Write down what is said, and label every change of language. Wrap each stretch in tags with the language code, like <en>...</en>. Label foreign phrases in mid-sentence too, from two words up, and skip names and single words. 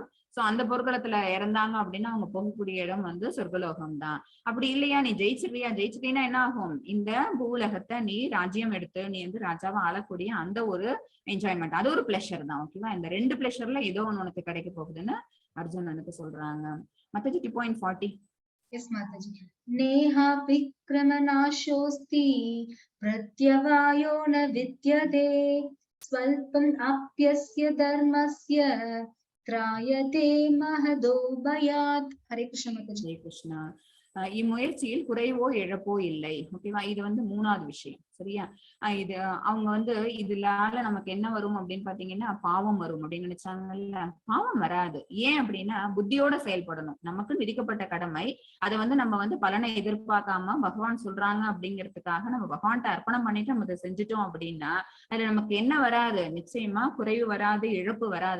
<ta>சோ அந்த போர்க்களத்துல இறந்தாங்க அப்படின்னா அவங்க போகக்கூடிய இடம் வந்து சொர்க்கலோகம் தான். அப்படி இல்லையா, நீ ஜெயிச்சிருவியா, ஜெயிச்சிட்டீங்கன்னா என்ன ஆகும், இந்த பூலகத்தை நீ ராஜ்யம் எடுத்து நீ வந்து ராஜாவா ஆளக்கூடிய அந்த ஒரு என்ஜாய்மெண்ட், அது ஒரு பிளஷர் தான். ஓகேவா? இந்த ரெண்டு பிளஷர்ல ஏதோ ஒண்ணு உனக்கு கிடைக்க போகுதுன்னு அர்ஜுனனுக்கு சொல்றாங்க. மத்தஜி 2.40.</ta> <en>Yes, Mataji.</en> <sa>नेहाभिक्रमनाशोऽस्ति प्रत्यवायो न विद्यते स्वल्पमप्यस्य धर्मस्य त्रायते महतो भयात्. Hare Krishna, Mataji.</sa> <ta>ஹரே கிருஷ்ணா. இம்முயற்சியில் குறைவோ இழப்போ இல்லை. ஓகேவா? இது வந்து 3வது விஷயம். சரியா? இது அவங்க வந்து இதுலால நமக்கு என்ன வரும் அப்படின்னு பாத்தீங்கன்னா பாவம் வரும் அப்படின்னு நினைச்சாங்கல்ல, பாவம் வராது. ஏன் அப்படின்னா புத்தியோட செயல்படணும். நமக்கு விதிக்கப்பட்ட கடமை, அதை வந்து நம்ம வந்து பலனை எதிர்பார்க்காம பகவான் சொல்றாங்க அப்படிங்கிறதுக்காக நம்ம பகவான்கிட்ட அர்ப்பணம் பண்ணிட்டு நம்ம அதை செஞ்சுட்டோம் அப்படின்னா அதுல நமக்கு என்ன வராது, நிச்சயமா குறைவு வராது, இழப்பு வராது.</ta>